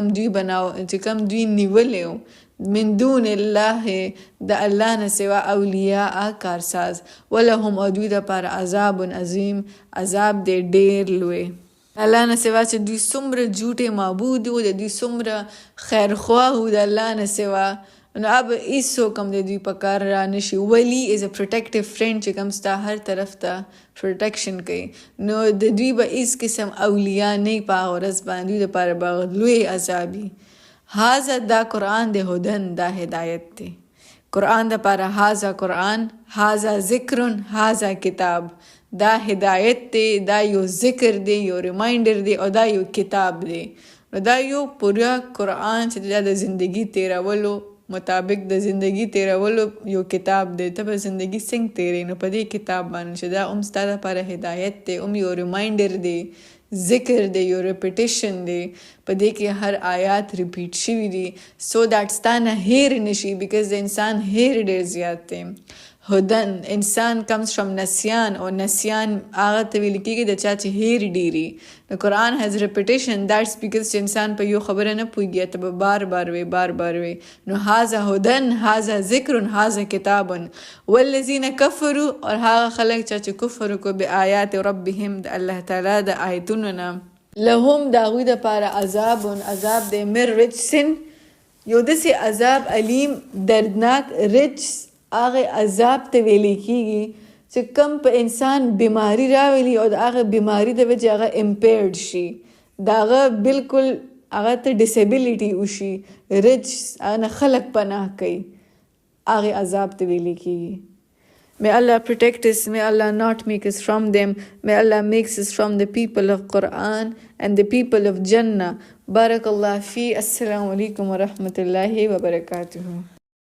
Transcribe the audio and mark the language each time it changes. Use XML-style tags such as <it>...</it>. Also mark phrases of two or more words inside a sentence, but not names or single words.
<ps>چې کم دوی نیولی</ps> <ar>من دون الله</ar> <ps>د الله نه سوا اولیاء کارساز ولهم او دوی دپاره</ps> <ar>عذاب عظیم</ar> <ps>عذاب دی ډیر لوی الله نه سوا چې دوی څومره جوټې معبود و د دوی څومره خیرخواه و د الله نه سوا نو اب هیڅوک هم د دوی په کار را نشي ولی</ps> <en>is a protective friend</en> <ps>چې کوم ستا هر طرف ته پروټیکشن کوي نو د دوی به هیڅ قسم اولیاء نه په هغه ورځ باندې دوی دپاره به لوی عذابي هذا دا قرآن د هدن دا هدایت دی قرآن د پاره</ps> <ar>هذا قرآن هذا ذکرن هذا کتاب</ar> <ps>دا هدایت دی دا یو ذکر دی یو ریمایندر دی او دا یو کتاب دی نو دا یو پورا قرآن چې د زندگی تیرولو مطابق د زندگی تیرولو یو کتاب دی ته په زندگی څنګه تیرې نو په دې کتاب باندې چې دا ستا دپاره هدایت دی یو ریمایندر دی ذکر دی یو ریپیټیشن دی په دې کې هر آیات ریپیټ شوي دي</ps> <en>so that</en> <ps>ستا نه هیر نشي بیکاز د انسان هیر ډېر زیات دی هدن انسان</ps> <en>comes from</en> <ps>نسیان او نسیان هغه ته ویل کېږي د چا چې هیر ډېري نو قرآن هیز</ps> <en>repetition that's because</en> <ps>چې انسان په یو خبره نه پوهېږي ته به بار بار وي نو</ps> <ar>هذا هدن هذا ذکرن هذا کتابن والذین کفروا</ar> <ps>اور هغه خلک چې کفر کو</ps> <ar>به آیات ربهم</ar> <ps>د الله تعالی د آیتونو نه لهم د هغوی دپاره عذاب دی</ps> <ar>من رجسن</ar> <ps>یو داسې عذاب علیم دردناک رجس هغه عذاب ته ویلی کېږي چې کم په انسان بیماری راولي او د هغه بیماری د وجې هغه امپیرډ شي د هغه بالکل هغه ته ډیسیبلیټي وشي، رچ هغه خلک پناه کوي، هغه عذاب ته ویل کېږي.</ps> <en>May Allah protect us. May Allah not make us from them. May Allah makes us from the people of Quran and the people of Jannah.</en> <ar>بارك الله في. السلام عليكم ورحمة الله وبركاته.</ar>